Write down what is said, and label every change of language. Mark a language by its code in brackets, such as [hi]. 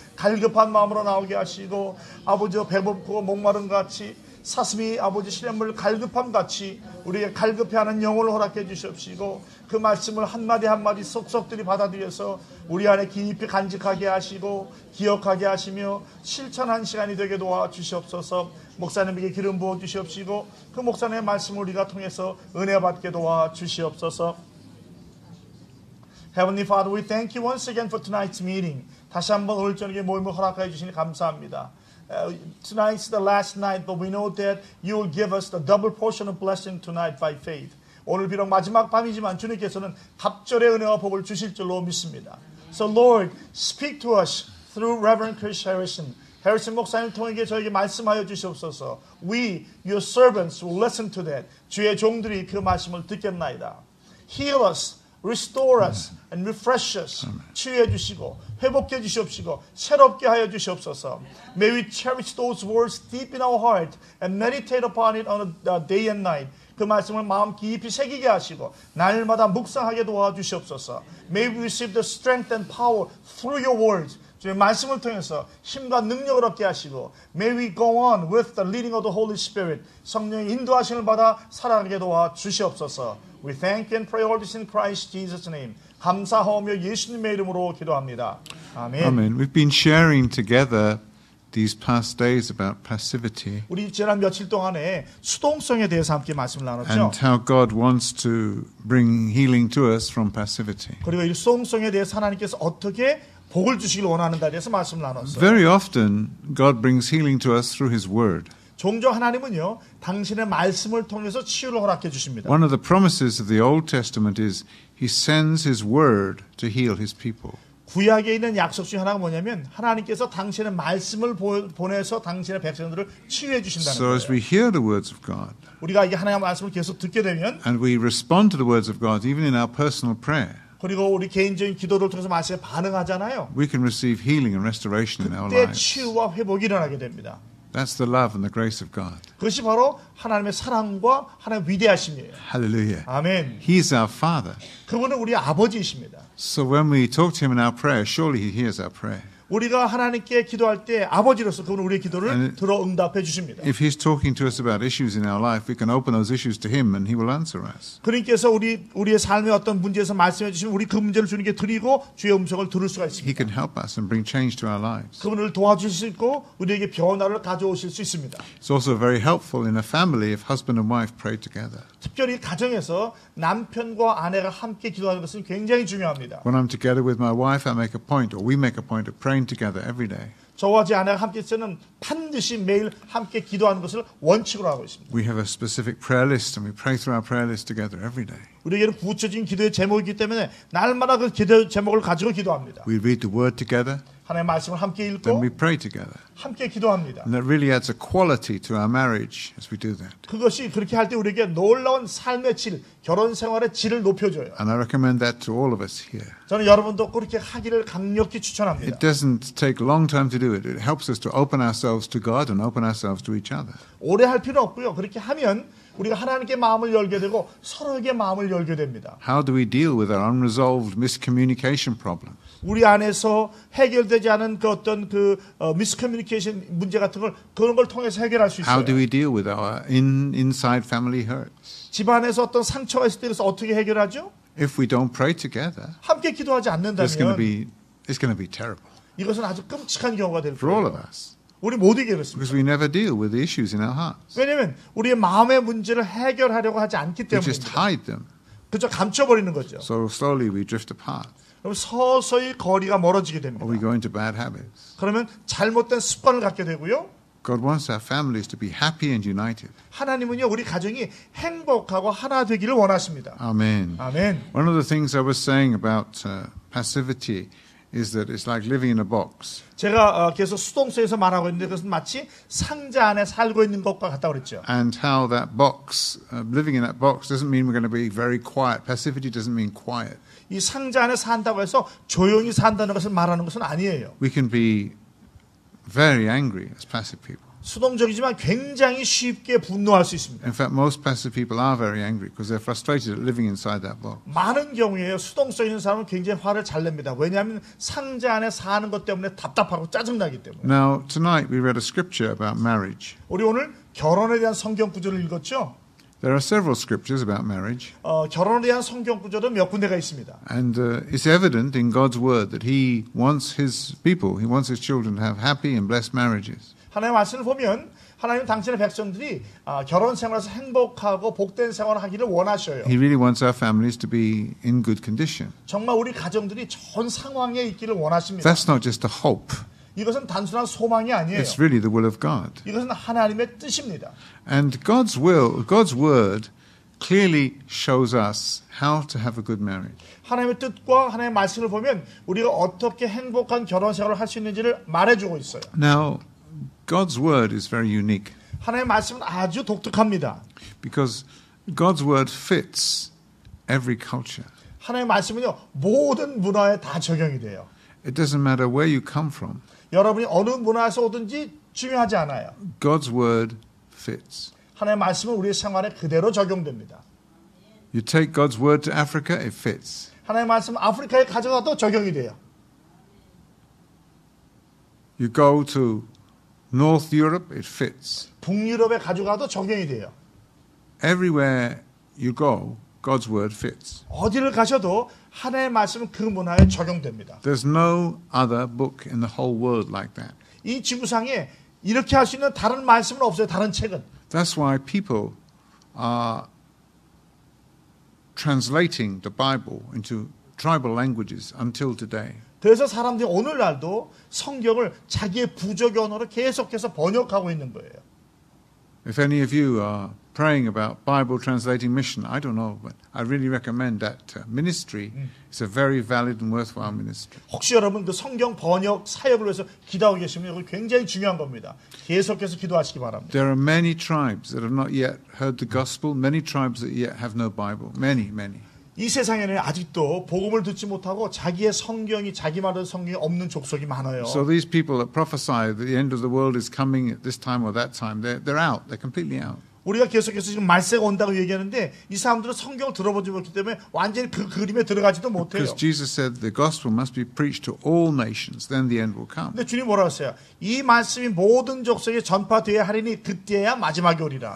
[ko] 갈급한 마음으로 나오게 하시고 아버지 배고프고 목마른 같이 사슴이 아버지 시냇물 갈급함 같이 우리에게 갈급해하는 영혼을 허락해 주시옵시고 그 말씀을 한마디 한마디 쏙쏙들이 받아들여서 우리 안에 깊이 간직하게 하시고 기억하게 하시며 실천한 시간이 되게 도와주시옵소서. 목사님에게 기름 부어 주시옵시고 그 목사님의 말씀을 우리가 통해서 은혜 받게 도와주시옵소서. [en] Heavenly Father, we thank you once again for tonight's meeting. [ko] 다시 한번 오늘 저녁에 모임을 허락하여 주시니 감사합니다. [en] Tonight's the last night, but we know that you will give us the double portion of blessing tonight by faith. [ko] 오늘 비록 마지막 밤이지만 주님께서는 갑절의 은혜와 복을 주실 줄로 믿습니다. [en] So Lord, speak to us through Reverend Chris Harrison. [ko] 해리슨 목사님 통해 저에게 말씀하여 주시옵소서. [en] We, your servants, will listen to that. [ko] 주의 종들이 그 말씀을 듣겠나이다. [en] Heal us, restore us, and refresh us. [ko] 치유해 주시고 회복해 주시옵시고 새롭게 하여 주시옵소서. [en] May we cherish those words deep in our heart and meditate upon it on a day and night. [ko] 그 말씀을 마음 깊이 새기게 하시고 날마다 묵상하게 도와주시옵소서. [en] May we receive the strength and power through your words. [ko] 주의 말씀을 통해서 힘과 능력을 얻게 하시고 [en] May we go on with the leading of the Holy Spirit. [ko] 성령의 인도하심을 받아 살아가게 도와주시옵소서. [en] We thank and pray all this in Christ Jesus' name. [ko] 감사하오며 예수님의 이름으로 기도합니다. 아멘. [en] Amen. We've been sharing together these past days about passivity [ko] 우리 지난 며칠 동안에 수동성에 대해서 함께 말씀을 나눴죠. [en] and how God wants to bring healing to us from passivity. [ko] 그리고 이 수동성에 대해서 하나님께서 어떻게 복을 주시길 원하는다에 대해서 말씀을 나눴어요. [en] Very often, God brings healing to us through His Word. [ko] 종종 하나님은요, 당신의 말씀을 통해서 치유를 허락해 주십니다. [en] One of the promises of the Old Testament is He sends His Word to heal His people. [ko] 구약에 있는 약속 중 하나가 뭐냐면 하나님께서 당신의 말씀을 보내서 당신의 백성들을 치유해 주신다는 [en] So as [ko] 거예요. [en] we hear the words of God [ko] 우리가 이 하나님의 말씀을 계속 듣게 되면 [en] and we respond to the words of God even in our personal prayer, [ko] 그리고 우리 개인적인 기도를 통해서 말씀에 반응하잖아요. [en] we can receive healing and restoration in our [ko] 그때 [en] lives. [ko] 치유와 회복이 일어나게 됩니다. [en] That's the love and the grace of God. [ko] 그것이 바로 하나님의 사랑과 하나님의 위대하심이에요. [en] Hallelujah. [ko] 아멘. [en] He is our Father. [ko] 그분은 우리 아버지이십니다. [en] So when we talk to him in our prayer, surely he hears our prayer. [ko] 우리가 하나님께 기도할 때 아버지로서 그분은 우리의 기도를 [en] And [ko] 들어 응답해 주십니다. [en] If he's talking to us about issues in our life, we can open those issues to him and he will answer us. [ko] 그러니께서 우리의 삶의 어떤 문제에서 말씀해 주시면 우리 그 문제를 주님께 드리고 주의 음성을 들을 수가 [en] He [ko] 있습니다. [en] can help us and bring change to our lives. [ko] 그분을 도와주실 수 있고 우리에게 변화를 가져오실 수 있습니다. [en] It's also very helpful in a family if husband and wife pray together. [ko] 특별히 가정에서 남편과 아내가 함께 기도하는 것은 굉장히 중요합니다. [en] When I'm together with my wife, I make a point, or we make a point of praying together every day. [ko] 저와 제 아내가 함께 있으면 반드시 매일 함께 기도하는 것을 원칙으로 하고 있습니다. [en] We have a specific prayer list and we pray through our prayer list together every day. [ko] 우리에게는 구체적인 기도의 제목이기 때문에 날마다 그 기도 제목을 가지고 기도합니다. [en] We read the word together, [ko] 하나님의 말씀을 함께 [en] then [ko] 읽고 [en] we pray together. [ko] 함께 기도합니다. [en] And that really adds a quality to our marriage as we do that. [ko] 그것이 그렇게 할 때 우리에게 놀라운 삶의 질, 결혼 생활의 질을 높여줘요. [en] And I recommend that to all of us here. [ko] 저는 여러분도 그렇게 하기를 강력히 추천합니다. [en] It doesn't take a long time to do it. It helps us to open ourselves to God and open ourselves to each other. [ko] 오래 할 필요 없고요. 그렇게 하면 우리가 하나님께 마음을 열게 되고 서로에게 마음을 열게 됩니다. [en] How do we deal with our unresolved miscommunication problem? [ko] 우리 안에서 해결되지 않은 그 어떤 미스커뮤니케이션 문제 같은 걸 그런 걸 통해서 해결할 수 [en] How do [ko] 있어요. [en] we deal with our inside family hurts? [ko] 집안에서 어떤 상처가 있을 때 그래서 어떻게 해결하죠? [en] If we don't pray together, [ko] 함께 기도하지 [en] it's going to [ko] 않는다면 [en] be terrible [ko] 이것은 아주 끔찍한 경우가 될 [en] for all of [ko] 거예요. [en] us [ko] 우리 모두에게 그렇습니다. [en] because we never deal with the issues in our hearts. [ko] 왜냐하면 우리의 마음의 문제를 해결하려고 하지 않기 [en] We just [ko] 때문입니다. [en] hide them. [ko] 그저 감춰버리는 거죠. [en] So slowly we drift apart [ko] 그럼 서서히 거리가 멀어지게 됩니다. [en] or we go into bad habits. [ko] 그러면 잘못된 습관을 갖게 되고요. [en] God wants our families to be happy and united. [ko] 하나님은요 우리 가정이 행복하고 하나 되기를 원하십니다. [en] Amen. [ko] 아멘. [en] One of the things I was saying about passivity is that it's like living in a box. [ko] 제가 계속 수동태에서 말하고 있는데 그것은 마치 상자 안에 살고 있는 것과 같다고 그랬죠. [en] And how that box, living in that box doesn't mean we're going to be very quiet. Passivity doesn't mean quiet. [ko] 이 상자 안에 산다고 해서 조용히 산다는 것을 말하는 것은 아니에요. [en] We can be very angry as passive people. [ko] 수동적이지만 굉장히 쉽게 분노할 수 있습니다. [en] In fact, most passive people are very angry because they're frustrated at living inside that box. [ko] 많은 경우에요. 수동성 있는 사람은 굉장히 화를 잘 냅니다. 왜냐하면 상자 안에 사는 것 때문에 답답하고 짜증나기 때문에. [en] Now, tonight we read a scripture about marriage. [ko] 우리 오늘 결혼에 대한 성경 구절을 읽었죠. [en] There are several scriptures about marriage. [ko] 결혼에 대한 성경 구절은 몇 군데가 있습니다. [en] And it's evident in God's word that He wants His people, He wants His children to have happy and blessed marriages. [ko] 하나님의 말씀을 보면 하나님 당신의 백성들이 결혼 생활에서 행복하고 복된 생활을 하기를 원하셔요. [en] He really wants our families to be in good condition. [ko] 정말 우리 가정들이 좋은 상황에 있기를 원하십니다. [en] That's not just a hope. [ko] 이것은 단순한 소망이 아니에요. [en] It's really the will of God. [ko] 이것은 하나님의 뜻입니다. [en] And God's will, God's word clearly shows us how to have a good marriage. [ko] 하나님의 뜻과 하나님의 말씀을 보면 우리가 어떻게 행복한 결혼 생활을 할 수 있는지를 말해주고 있어요. [en] Now, God's word is very unique [ko] 하나님의 말씀은 아주 독특합니다. [en] because God's word fits every culture. [ko] 하나님의 말씀은요 모든 문화에 다 적용이 돼요. [en] It doesn't matter where you come from. [ko] 여러분이 어느 문화에서 오든지 중요하지 않아요. [en] God's word fits. [ko] 하나님의 말씀은 우리의 생활에 그대로 적용됩니다. [en] You take God's word to Africa, it fits. [ko] 하나님의 말씀은 아프리카에 가져가도 적용이 돼요. [en] You go to North Europe, it fits. [ko] 북유럽에 가져가도 적용이 돼요. [en] Everywhere you go, God's word fits. [ko] 어디를 가셔도 하나님의 말씀은 그 문화에 적용됩니다. [en] There's no other book in the whole world like that. [ko] 이 지구상에 이렇게 할 수 있는 다른 말씀은 없어요. 다른 책은. [en] That's why people are translating the Bible into tribal languages until today. [ko] 그래서 사람들이 오늘날도 성경을 자기의 부족의 언어로 계속해서 번역하고 있는 거예요. [en] If any of you are praying about Bible translating mission, I don't know, but I really recommend that ministry. It's a very valid and worthwhile ministry. [ko] 혹시 여러분 그 성경 번역 사역을 위해서 기도하고 계시면 이거 굉장히 중요한 겁니다. 계속해서 기도하시기 바랍니다. [en] There are many tribes that have not yet heard the gospel, many tribes that yet have no Bible, many. [ko] 이 세상에는 아직도 복음을 듣지 못하고 자기의 성경이 자기 말하는 성경이 없는 족속이 많아요. [en] So these people that prophesy that the end of the world is coming at this time or that time, they're out. They're completely out. [ko] 우리가 계속해서 지금 말세가 온다고 얘기하는데 이 사람들은 성경을 들어보지 못했기 때문에 완전히 그 그림에 들어가지도 못해요. [en] Because Jesus said the gospel must be preached to all nations, then the end will come. [ko] 근데 주님 뭐라고 했어요? 이 말씀이 모든 족속에 전파되어야 하리니 그때야 마지막이 오리라.